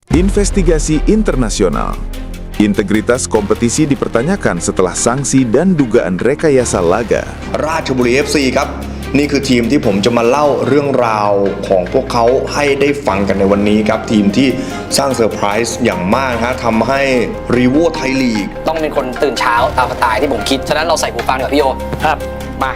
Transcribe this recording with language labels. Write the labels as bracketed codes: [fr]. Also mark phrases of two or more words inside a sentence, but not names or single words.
[id] Investigasi internasional. Integritas kompetisi dipertanyakan setelah sanksi dan dugaan rekayasa laga. [th] ราชบุรี FC ครับนี่คือทีมที่ผมจะมาเล่าเรื่องราวของพวกเขาให้ได้ฟังกันในวันนี้ครับทีมที่สร้างเซอร์ไพรส์อย่างมากทำให้รีโวไทยลีก ต้องเป็นคนตื่นเช้าตามสไตล์ที่ผมคิดฉะนั้นเราใส่หูฟังกับพี่โยครับมา